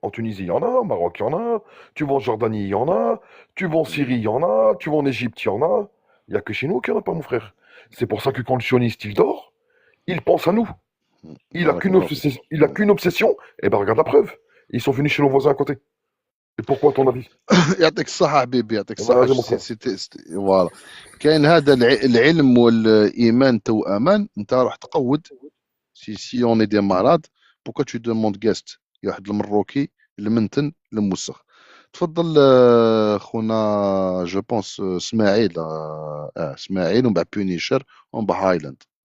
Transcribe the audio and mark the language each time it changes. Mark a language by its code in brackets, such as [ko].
[fr] En Tunisie, il y en a, au Maroc, il y en a. Tu vas en Jordanie, il y en a. Tu vas en Syrie, il y en a. Tu vas en Égypte, il y en a. Il n'y a que chez nous qu'il n'y en a pas, mon frère. C'est pour ça que quand le sioniste, il dort, il pense à nous. Il a qu'une [ar] Barakallah fik. [fr] obsession, il a qu'une obsession. Eh ben, regarde la preuve. Ils sont venus chez nos voisins à côté. Et pourquoi, à ton avis? [ar] يعطيك الصحة حبيبي، يعطيك الصحة. [fr] Vas-y, mon frère. [ar] فوالا كاين هذا العلم والإيمان توأمان. أنت راح تقود [fr] si on est des malades. Pourquoi tu demandes guest؟ [ar] واحد المروكي المنتن الموسخ. تفضل خونا جو بونس اسماعيل اسماعيل ومن بعد بونيشر ومن بعد هايلاند.